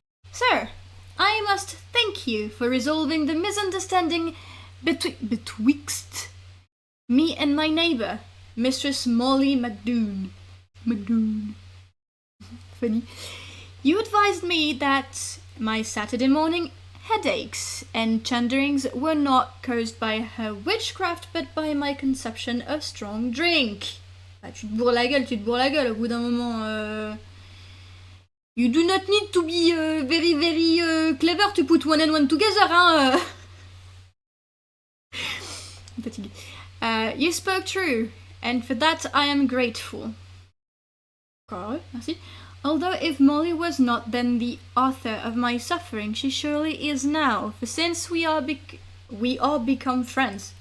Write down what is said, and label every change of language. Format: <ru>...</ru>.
<en>Sir, I must thank you for resolving the misunderstanding betwixt me and my neighbour, Mistress Molly McDoon. my god. Funny. You advised me that my Saturday morning headaches and chanderings were not caused by her witchcraft, but by my consumption of strong drink.</en> <fr>Bah, tu te bourres la gueule, au bout d'un moment.</fr> <en>You do not need to be very, very clever to put one and one together, hein. I'm</en> <fr>fatiguée.</fr> <en>You spoke true, and for that I am grateful. Merci. Although if Molly was not then the author of my suffering, she surely is now, for since we all become friends.</en>